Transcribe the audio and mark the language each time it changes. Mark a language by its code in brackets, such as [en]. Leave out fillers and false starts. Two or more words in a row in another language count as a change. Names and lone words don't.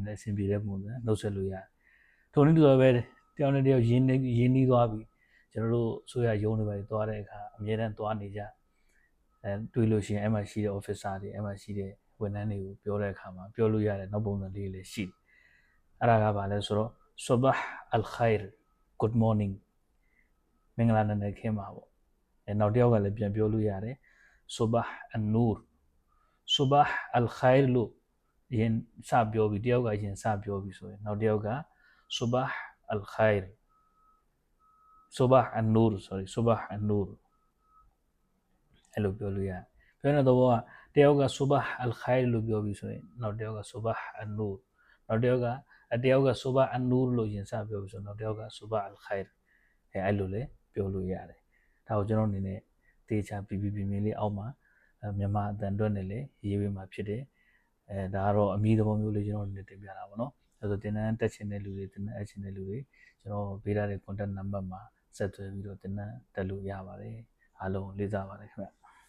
[my] လဲအဆင်ပြေတဲ့ပုံစံနှုတ်ဆက်လို့ရတယ်ထိုနည်းတူပဲတယောက်နဲ့တယောက်ရင်းနှီးသွားပြီကျွန်တော်တို့ဆိုရရုံးတွေပဲသွားတဲ့အခါအမြဲတမ်းသွားနေကြတွေ့လို့ရှိရင်အဲ့မှာရှိတဲ့ officer တွေအဲ့မှာရှိတဲ့ဝန်ထမ်းတွေကိုပြောတဲ့အခါမှာပြော လို့ရတယ်နောက်ပုံစံလေးလည်းရှိတယ်အဲ့ဒါကဘာလဲဆိုတော့ [ar] صباح الخير [en] good morning [my] မင်္ဂလာနံနက်ခင်းပါပေါ့နောက်တစ်ယောက်ကလည်းပြန်ပြောလို့ရတယ် [ar] صباح النور صباح الخير [my] လို့ရင် စပြောပြီးတယောက်ကရင်စပြောပြီးဆိုရင်နောက်တစ်ယောက်က [ar] صباح الخير صباح النور صباح النور [my] အဲ့လိုပြောလို့ရတယ်ပြောတဲ့တော့ တယောက်က [ar] صباح الخير [my] လို့ပြောပြီးဆိုရင်နောက်တစ်ယောက်က [ar] صباح النور [my] နောက်တစ်ယောက်က [ar] صباح النور [my] လို့ရင်စပြောပြီးဆိုနောက်တစ်ယောက်က [ar] صباح الخير [my] အဲ့လိုလေပြောလို့ရတယ်ဒါကိုကျွန်တော်အနေနဲ့တေချာပြင်းလေးအောက်မှာမြန်မာအတန်အတွက်နဲ့လည်းရေးပေးမှာဖြစ်တယ်ဒါကတော့အမြည်သဘောမျိုးလေးကျွန်တော်အနေနဲ့တင်ပြတာပေါ့နော်အဲ့တော့တင်တန်းတက်ချင်တဲ့လူတွေတင်တန်းအပ်ချင်တဲ့လူတွေကျွန်တော်ပေးထားတဲ့ contact number မှာဆက်သွယ်ပြီးတော့တင်တန်းတက်လို့ရပါတယ်အားလုံးလေးစားပါတယ်ခင်ဗျ